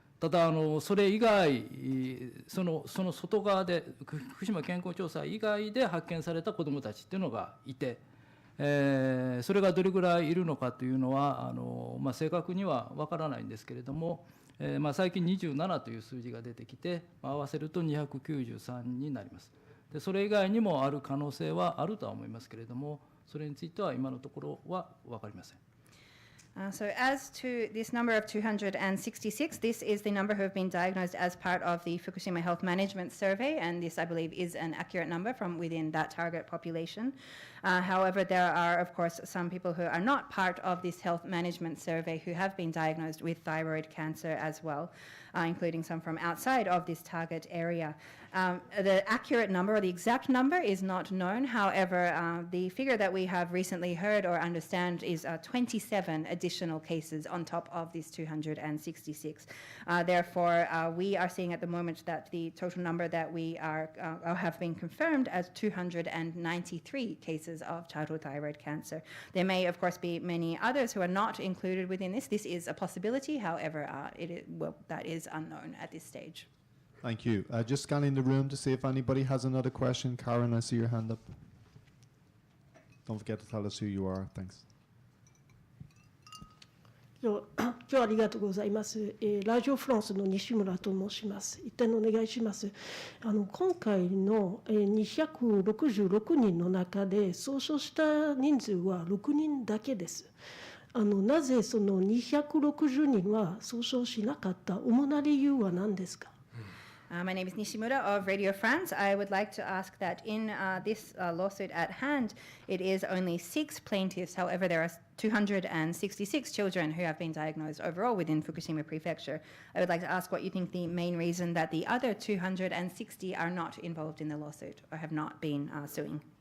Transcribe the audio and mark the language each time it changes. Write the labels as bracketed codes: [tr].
[ja] ただそれ以外、その外側で福島健康調査以外で発見された子どもたちっていうのがいて、それがどれぐらいいるのかというのは正確には分からないんですけれども、最近27という数字が出てきて、合わせると293になります。でそれ以外にもある可能性はあるとは思いますけれども、それについては今のところは分かりません。 [en] So as to this number of 266, this is the number who have been diagnosed as part of the Fukushima Health Management Survey, and this, I believe, is an accurate number from within that target population. However, there are, of course, some people who are not part of this health management survey who have been diagnosed with thyroid cancer as well, including some from outside of this target area. The accurate number or the exact number is not known. However, the figure that we have recently heard or understand is 27 additional cases on top of these 266. Therefore, we are seeing at the moment that the total number that we are have been confirmed as 293 cases of childhood thyroid cancer. There may, of course, be many others who are not included within this. This is a possibility. However, that is unknown at this stage. Thank you. Just scanning the room to see if anybody has another question. Karen, I see your hand up. Don't forget to tell us who you are. Thanks. [ja] 今日はありがとうございます。ラジオフランスの西村と申します。一点お願いします。今回の266人の中で訴訟した人数は6人だけです。なぜその260人は訴訟しなかった主な理由は何ですか？ [en] My name is Nishimura of Radio France. I would like to ask that in this lawsuit at hand, it is only 6 plaintiffs. However, there are 266 children who have been diagnosed overall within Fukushima Prefecture. I would like to ask what you think the main reason that the other 260 are not involved in the lawsuit or have not been suing.